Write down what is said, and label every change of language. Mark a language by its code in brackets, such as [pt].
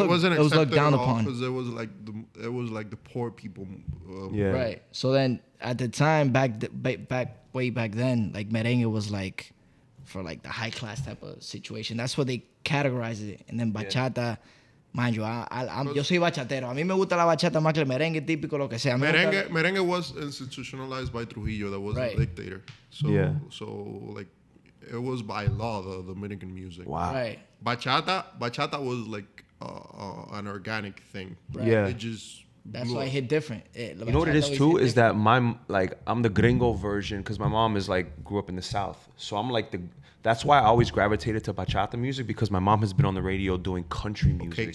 [en] looked, wasn't it was looked accepted down at all upon. because it was like the poor people. Yeah. Right. So then at the time, way back then, like merengue was like for like the high class type of situation. That's what they categorize it. And then bachata, mind you, [es] yo soy bachatero. A mí me gusta la bachata más que el merengue típico, lo que sea. [en] Merengue was institutionalized by Trujillo, that was a dictator. So like it was by law the Dominican music. Wow. Right. Bachata was like an organic thing. Right. Yeah. It just That's why it hit different. You know what it is too is that I'm the gringo version because my mom is like grew up in the South, so I'm like that's why I always gravitated to bachata music because my mom has been on the radio doing country music.